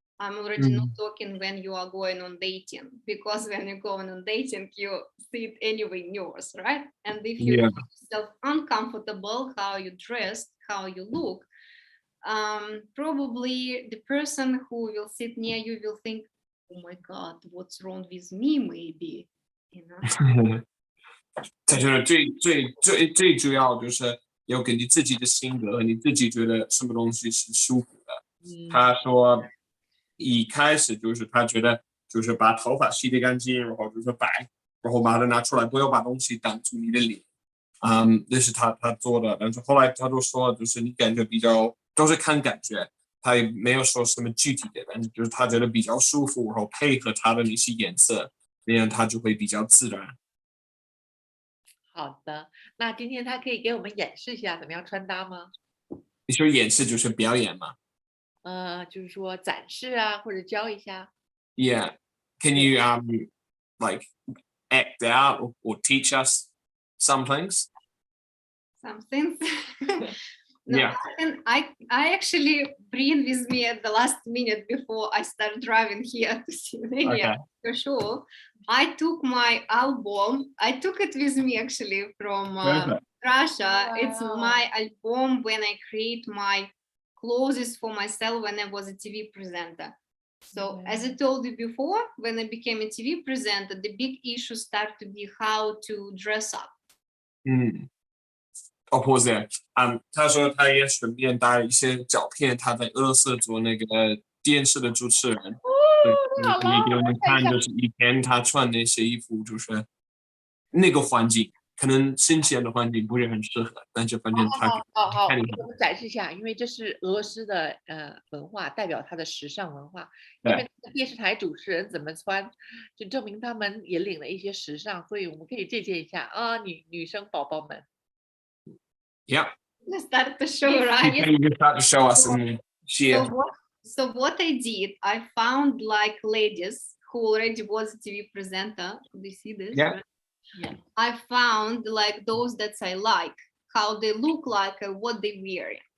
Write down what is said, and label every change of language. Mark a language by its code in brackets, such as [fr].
[en] I'm already not talking when you are going on dating, because when you're going on dating, you see it anyway news, right? And if you feel yourself uncomfortable, how you dressed, how you look, probably the person who will sit near you will think, oh my God, what's wrong with me, maybe, you know? [zh] 他觉得最主要就是要根据自己的性格，你自己觉得什么东西是舒服的。他说一开始就是他觉得就是把头发洗得干净，然后就是白，然后把它拿出来，不要把东西挡住你的脸。那是他做的，但是后来他就说，就是你感觉比较都是看感觉，他也没有说什么具体的，但是就是他觉得比较舒服，然后配合他的那些颜色，那样他就会比较自然。好的，那今天他可以给我们演示一下怎么样穿搭吗？你说演示就是表演吗？就是说展示啊，或者教一下。 [en] Yeah, can you like act out or teach us some things? Some things. No, Yeah. I actually bring with me at the last minute before I start driving here to Slovenia, for sure. I took my album. I took it with me actually from Russia. Wow. It's my album when I create my clothes for myself when I was a TV presenter. So as I told you before, when I became a TV presenter, the big issue started to be how to dress up. Opposite. [zh] 他说他也顺便带了一些照片，他在俄罗斯做那个电视的主持人。可以给我们看，就是以前他穿那些衣服，就是那个环境，可能新鲜的环境不是很适合，但是反正他好，给我们展示一下，因为这是俄罗斯的文化，代表他的时尚文化。因为电视台主持人怎么穿，就证明他们也领了一些时尚，所以我们可以借鉴一下啊，女生宝宝们。 [en] Yeah. Let's start to show, right? You can start to show us and share. So what I did, I found like ladies who already was a TV presenter. Do you see this? Yeah. Right? Yeah. I found like those that I like, how they look like, what they wear.